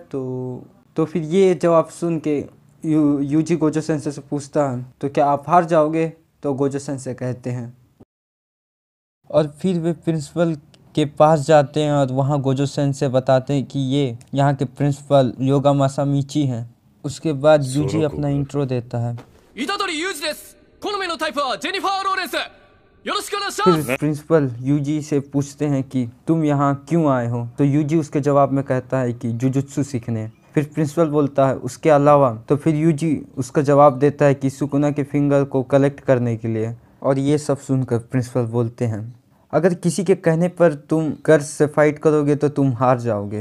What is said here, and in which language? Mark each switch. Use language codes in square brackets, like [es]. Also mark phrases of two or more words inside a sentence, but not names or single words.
[hi] तो फिर ये जवाब सुन के यूजी गोजो सेंसे से पूछता है तो क्या आप हार जाओगे, तो गोजो सेंसे कहते हैं। और फिर वे प्रिंसिपल के पास जाते हैं और वहाँ गोजो सेंसे बताते हैं कि ये यहाँ के प्रिंसिपल योगा मासामिची हैं। उसके बाद यूजी अपना इंट्रो देता है। [ja] 虎杖裕二です。好みのタイプはジェニファー・ローレンス。よろしくお願いします。 [hi] फिर प्रिंसिपल यूजी से पूछते हैं कि तुम यहाँ क्यों आए हो, तो यूजी उसके जवाब में कहता है कि जुजुत्सु सीखने। फिर प्रिंसिपल बोलता है उसके अलावा, तो फिर यूजी उसका जवाब देता है कि सुकुना के फिंगर को कलेक्ट करने के लिए। और ये सब सुनकर प्रिंसिपल बोलते हैं अगर किसी के कहने पर तुम कर्ज से फाइट करोगे तो तुम हार जाओगे।